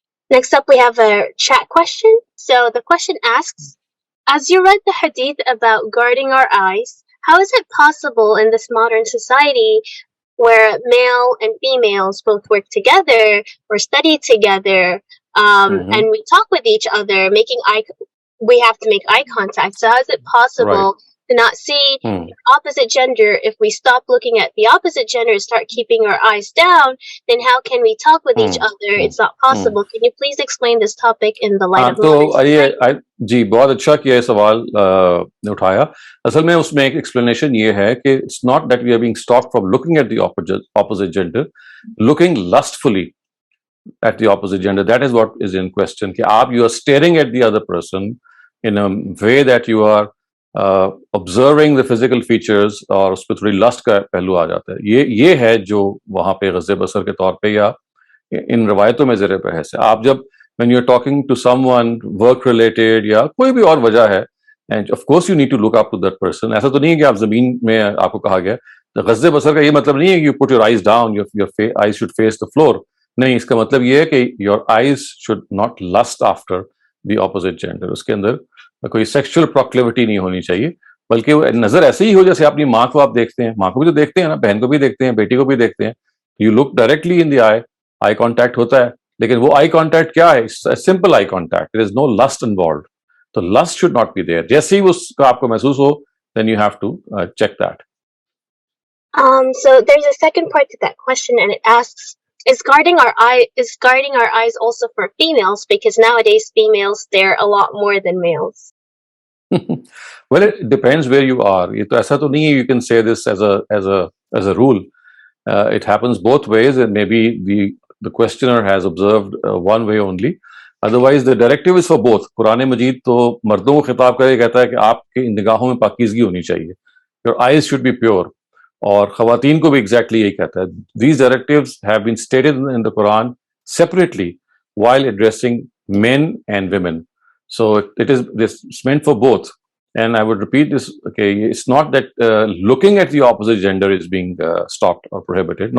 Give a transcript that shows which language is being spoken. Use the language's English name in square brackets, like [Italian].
[English] Next up, we have a chat question. So the question asks, as you read the hadith about guarding our eyes, how is it possible in this modern society where male and females both work together or study together, and we talk with each other, we have to make eye contact. So how is it possible to not see the opposite gender? If we stop looking at the opposite gender and start keeping our eyes down, then how can we talk with each other? It's not possible. Can you please explain this topic in the light of modern society? [Urdu] جی بہت اچھا کیا سوال نے اٹھایا. اصل میں اس میں ایک ایکسپلینیشن یہ ہے کہ [English] It's not that we are being stop from looking at the opposite gender, looking lustfully at the opposite gender. That is what is in question. کہ آپ you are staring at the other person in a way that you are observing the physical features, [Urdu] اور اس پہ تھوڑی list کا پہلو آ جاتا ہے. یہ ہے جو وہاں پہ غض بصر کے طور پہ یا ان روایتوں میں زیر بحث ہے. [English] آپ جب when you are talking to someone work related [Urdu] یا کوئی بھی اور وجہ ہے, [English] and of course you need to look up to that person. [Urdu] ایسا تو نہیں ہے کہ آپ زمین میں آپ کو کہا گیا. غض بصر کا یہ مطلب نہیں ہے کہ [English] you put your eyes down, your eyes should face the floor. [Urdu] نہیں, اس کا مطلب یہ ہے کہ [English] your eyes should not lust after the opposite gender. [Urdu] اس کے اندر کوئی سیکشل پروکلیوٹی نہیں ہونی چاہیے, بلکہ وہ نظر ایسے ہی ہو جیسے اپنی ماں کو آپ دیکھتے ہیں. ماں کو بھی تو دیکھتے ہیں نا, بہن کو بھی دیکھتے ہیں, بیٹی کو بھی دیکھتے ہیں. [English] you look directly in the [Urdu] eye contact ہوتا ہے, لیکن وہ آئی کانٹیکٹ کیا ہے؟ [English] Simple eye contact, there is no lust involved. تو lust should not be there. [Urdu] جیسے ہی اس کا آپ کو محسوس ہو, [English] then you have to check that. So there's a second part to that question, and it asks, is guarding our eyes also for females? Because nowadays females stare a lot more than males. Well, it depends where you are. [Urdu] یہ تو ایسا تو نہیں ہے [English] you can say this as a rule. It happens both ways, and maybe the questioner has observed one way only. Otherwise the directive is for both. [Urdu] قرآن مجید تو مردوں کو خطاب کرے کہتا ہے کہ آپ کی نگاہوں میں پاکیزگی ہونی چاہیے. [English] Your eyes should be pure. [Urdu] اور خواتین کو بھی ایگزیکٹلی یہی کہتا ہے. [English] These directives have been stated in the Quran separately while addressing men and women. So it's meant for both. And I would repeat this, okay, it's not that looking at the opposite gender is being stopped or prohibited.